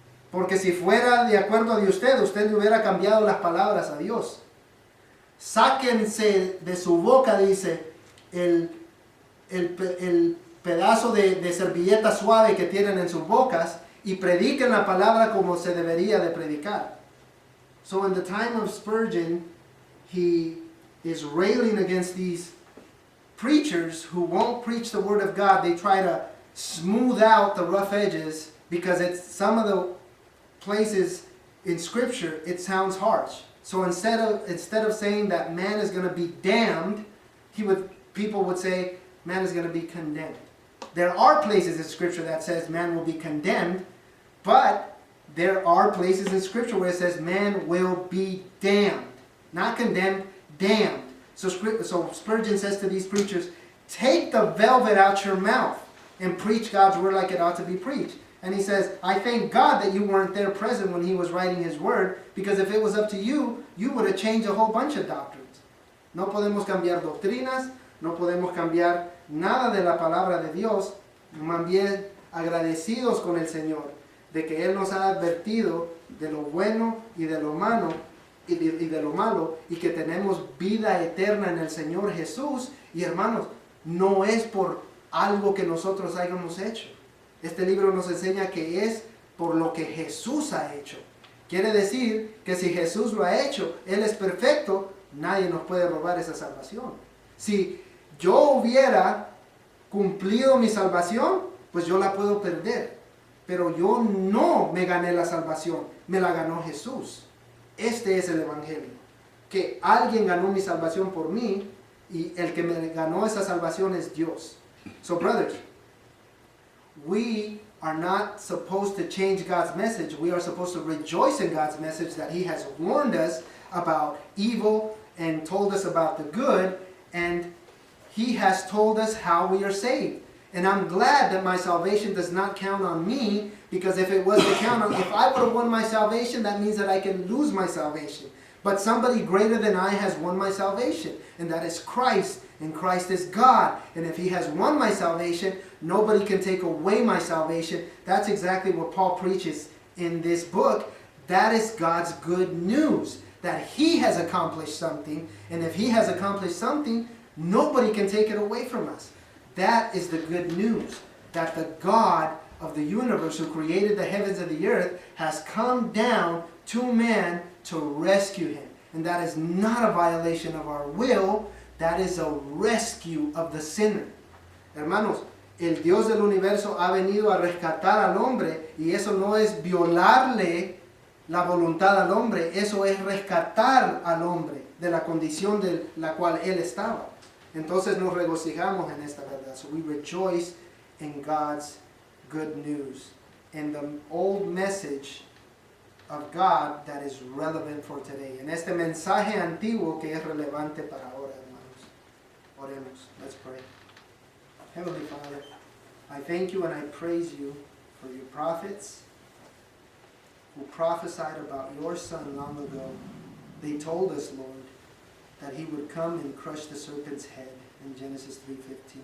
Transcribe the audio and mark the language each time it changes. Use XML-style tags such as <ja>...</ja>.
<es>Porque si fuera de acuerdo a usted le hubiera cambiado las palabras a Dios. Sáquense de su boca, dice, el pedazo de servilleta suave que tienen en sus bocas y prediquen la palabra como se debería de predicar.</es> <en>So in the time of Spurgeon, he is railing against these preachers who won't preach the word of God. They try to smooth out the rough edges because it's some of the places in Scripture it sounds harsh. So instead of saying that man is going to be damned, people would say man is going to be condemned. There are places in Scripture that says man will be condemned, but there are places in Scripture where it says man will be damned. Not condemned, damned. So Spurgeon says to these preachers, take the velvet out your mouth and preach God's word like it ought to be preached. And he says, I thank God that you weren't there present when he was writing his word, because if it was up to you, you would have changed a whole bunch of doctrines.</en> <es>No podemos cambiar doctrinas, no podemos cambiar nada de la palabra de Dios, más bien agradecidos con el Señor, de que Él nos ha advertido de lo bueno y de lo malo, y de lo malo, y que tenemos vida eterna en el Señor Jesús. Y hermanos, no es por algo que nosotros hayamos hecho. Este libro nos enseña que es por lo que Jesús ha hecho. Quiere decir que si Jesús lo ha hecho, Él es perfecto, nadie nos puede robar esa salvación. Si yo hubiera cumplido mi salvación, pues yo la puedo perder. Pero yo no me gané la salvación, me la ganó Jesús. Este es el Evangelio. Que alguien ganó mi salvación por mí, y el que me ganó esa salvación es Dios.</es> <en>So brothers, we are not supposed to change God's message. We are supposed to rejoice in God's message that He has warned us about evil and told us about the good, and He has told us how we are saved. And I'm glad that my salvation does not count on me, because if it was to count on, if I would have won my salvation, that means that I can lose my salvation. But somebody greater than I has won my salvation, and that is Christ, and Christ is God. And if He has won my salvation, nobody can take away my salvation. That's exactly what Paul preaches in this book. That is God's good news, that He has accomplished something, and if He has accomplished something, nobody can take it away from us. That is the good news, that the God of the universe, who created the heavens and the earth, has come down to man to rescue him. And that is not a violation of our will, That is a rescue of the sinner.</en> <es>Hermanos, el Dios del universo ha venido a rescatar al hombre y eso no es violarle la voluntad al hombre, eso es rescatar al hombre de la condición de la cual él estaba. Entonces nos regocijamos en esta verdad.</es> <en>So we rejoice in God's good news, in the old message of God that is relevant for today.</en> <es>En este mensaje antiguo que es relevante para ahora, hermanos. Oremos.</es> <en>Let's pray. Heavenly Father, I thank you and I praise you for your prophets who prophesied about your Son long ago. They told us, Lord, that he would come and crush the serpent's head in Genesis 3:15.</en>